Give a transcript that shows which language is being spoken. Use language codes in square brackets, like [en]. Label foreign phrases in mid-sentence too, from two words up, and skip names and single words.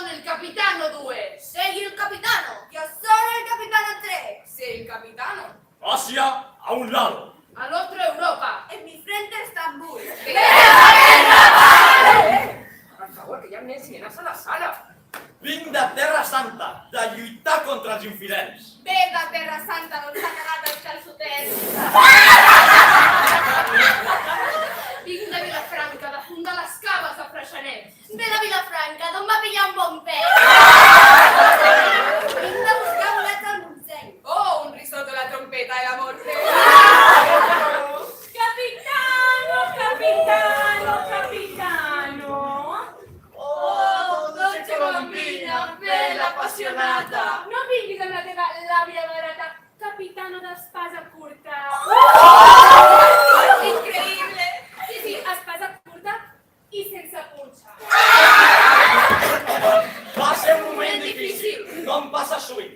[it] capitano 2. Sei il capitano. [es] Yo sono el capitano [it] 3. Sei il capitano. [es] Asia a un lado. Al otro Europa. En mi frente Estambul. [ca] Per favor, que hi ha més nenes a la sala. Vinc de Terra Santa, de lluitar contra els infidels. Ve de Terra Santa, d'on s'ha cagat els calçotets. Vinc de Vilafranca, de fundar les caves de Freixenet. Ve de Vilafranca, d'on va pillar un bon pet. Vinc de buscar bolets al Montseny. [it] Oh, un risotto, la trompeta y la morte. Capitano, capitano, capitano. Oh, dolce bambina, bella appassionata. [ca] No vinguis amb la teva làbia barata, capitano d'espasa curta. Increïble. Sí, espasa curta i sense punxa. Va ser un moment difícil, no em passa sovint.